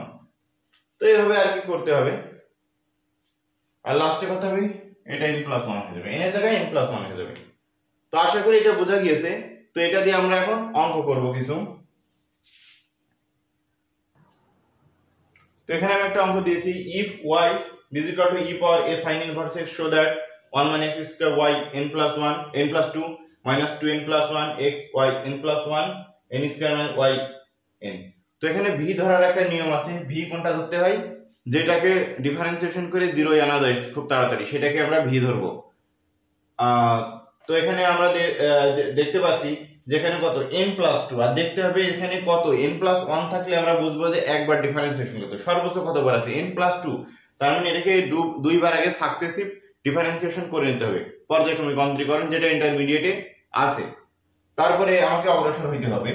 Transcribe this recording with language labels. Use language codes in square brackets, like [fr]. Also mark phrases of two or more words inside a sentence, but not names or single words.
[bn] তো এইভাবে আর কি করতে হবে, আর লাস্টে কত হবে এটা [en] n plus 1 [bn] হয়ে যাবে, n এর জায়গায় [en] n plus 1 [bn] হয়ে যাবে। তো আশা করি এটা বোঝা গিয়েছে। তো এটা দিয়ে আমরা এখন অঙ্ক করব কিছু। তো এখানে আমি একটা অঙ্ক দিয়েছি, [en] if y is equal to e power a sin inverse x so that 1 minus x square y n plus 1 n plus 2 minus 2n plus 1 x y n plus 1 n square y n। [bn] তো এখানে v ধরার একটা নিয়ম আছে, v কোনটা ধরতে হয়, যেটাকে ডিফারেন্সিয়েশন করে 0 এ আনা যায় খুব তাড়াতাড়ি, সেটাকে আমরা v ধরব। তো এখানে আমরা দেখতে পাচ্ছি যেখানে কত [en] n plus 2, [bn] আর দেখতে হবে এখানে কত [en] n plus 1 [bn] থাকলে আমরা বুঝবো যে একবার ডিফারেন্সিয়েশন করতে সর্বোচ্চ কতবার আছে [en] n plus 2, [bn] তার মানে এটাকে দুইবার আগে [en] successive differentiation [bn] করে নিতে হবে, পর্যায়ক্রমিক অন্তরীকরণ যেটা ইন্টারমিডিয়েটে আছে, তারপরে আমাকে অগ্রসর হইতে হবে।